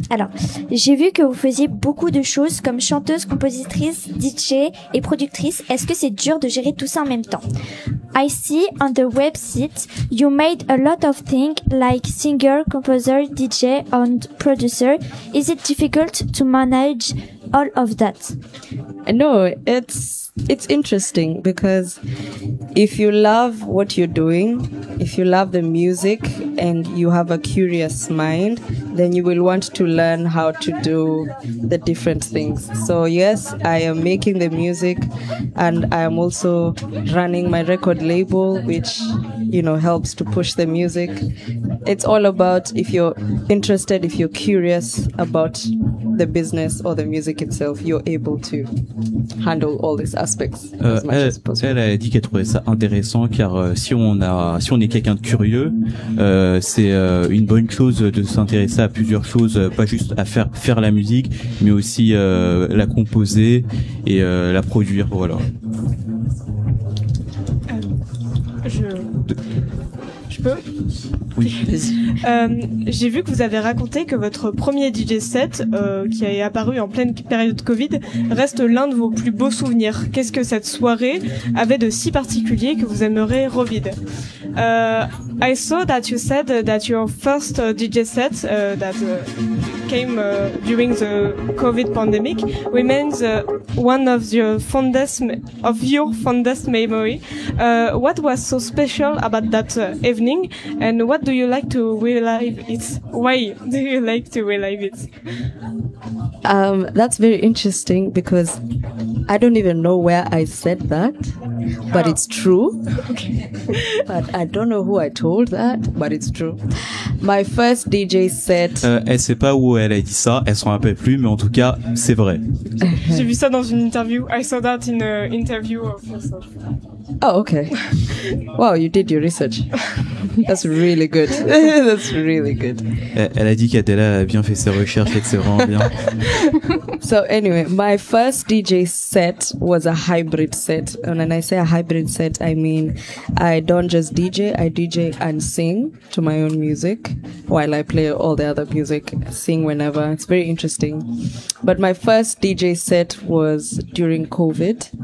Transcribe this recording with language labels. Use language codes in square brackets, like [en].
[fr] Alors, j'ai vu que vous faisiez beaucoup de choses comme chanteuse, compositrice, DJ et productrice. Est-ce que c'est dur de gérer tout ça en même temps? [en] I see on the website you made a lot of things like singer, composer, DJ and producer. Is it difficult to manage all of that? No, it's interesting because if you love what you're doing, if you love the music and you have a curious mind, then you will want to learn how to do the different things. So yes, I am making the music and I am also running my record label, which, you know, helps to push the music. It's all about if you're interested, if you're curious about the business or the music itself, you're able to handle all these aspects as much as possible. [fr] Elle a dit qu'elle trouvait ça intéressant car si on est quelqu'un de curieux, c'est une bonne chose de s'intéresser à plusieurs choses, pas juste à faire la musique, mais aussi la composer et la produire. Voilà. Je peux? Oui. J'ai vu que vous avez raconté que votre premier DJ set, qui est apparu en pleine période Covid, reste l'un de vos plus beaux souvenirs. Qu'est-ce que cette soirée avait de si particulier que vous aimeriez revivre? [en] I saw that you said that your first DJ set that came during the COVID pandemic remains one of your fondest memory. What was so special about that evening, and what do you like to relive it? Why do you like to relive it? That's very interesting because I don't even know where I said that, but it's true. Okay. But I don't know who I told that, but it's true. My first DJ set. [fr] Elle sait pas où elle a dit ça. Elle s'en rappelle plus, mais en tout cas, c'est vrai. J'ai vu ça dans une interview. [en] I saw that in an interview of yourself. Oh, okay. Wow, you did your research. That's really good. That's really good. [fr] Elle a dit qu'Adela a bien fait ses recherches et que c'est vraiment bien. [en] So anyway, my first DJ set was a hybrid set. And when I say a hybrid set, I mean I don't just DJ, I DJ and sing to my own music while I play all the other music, sing whenever. It's very interesting. But my first DJ set was during COVID.